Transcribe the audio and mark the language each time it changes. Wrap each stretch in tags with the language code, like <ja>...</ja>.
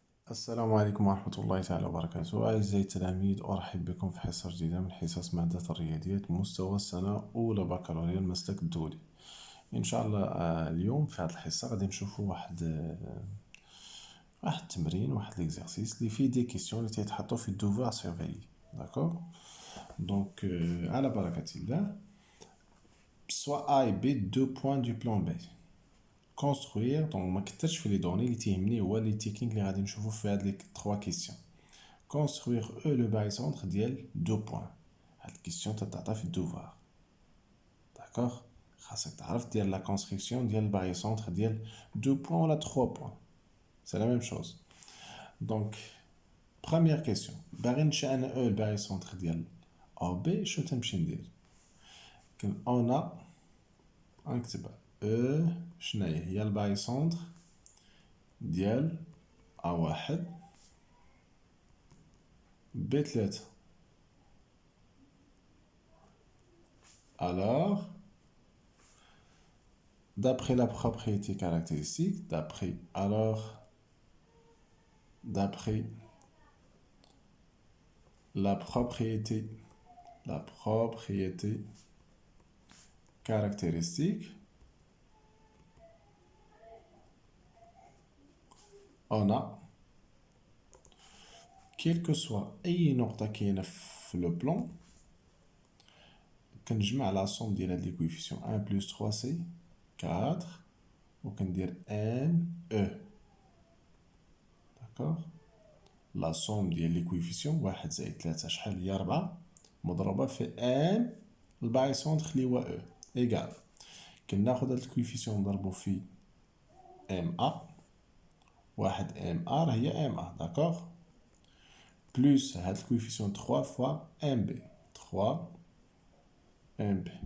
<ar>السلام عليكم ورحمة الله تعالى وبركاته. أعزائي التلاميذ، أرحب بكم في حصة جديدة من حصص مادة الرياضيات مستوى السنة أولى بكالوريا المسلك الدولي. إن شاء الله اليوم في هذه الحصة غادي نشوفوا واحد التمرين، واحد ليكزارسيس اللي فيه دي كيسيون اللي تيتحطوا في الدوفوار سيرفيي. داكوغ دونك على بركة الله.</ar> <fr>soit A et B, 2 points du plan B. Construire, donc</fr> <ar>ما كترش في لي دوني اللي تيهمني هو لي تكنيك اللي غادي نشوفو في هاد لي 3 كيسيون.</ar> <fr>Construire E le barycentre ديال 2 points.</fr> <ar>هاد الكيسيون تتعطى في الدوفوار. داكوغ خاصك تعرف ديال لا كونستركسيون ديال الباrycentre ديال 2 points ولا 3 points.</ar> <fr>C'est la même chose. Donc première question،</fr> <ar>باغي ننشأ انا E الباrycentre ديال AB، شنو تنمشي ندير؟ كن on a غنكتبها E شناهي هي الباrycentre ديال A1 B3.</ar> <fr>Alors, d'après la propriété caractéristique, d'après la propriété caractéristique, on a quel que soit</fr> <ar>أي نقطة كاينة في لو بلان، كنجمع لا somme ديال هاد لي كويفيسيون</ar> <fr>1 plus 3 c'est 4</fr> <ar>وكندير M E. داكوغ لا somme ديال لي كويفيسيون 1 زائد 3 شحال هي 4 مضروبة في M الباrycentre اللي هو E إيكال كناخد هاد الكويفيسيون نضربو في MA، واحد MA هي MA داكوغ بلوس هاد الكويفيسيون 3 فوا MB 3 MB.</ar>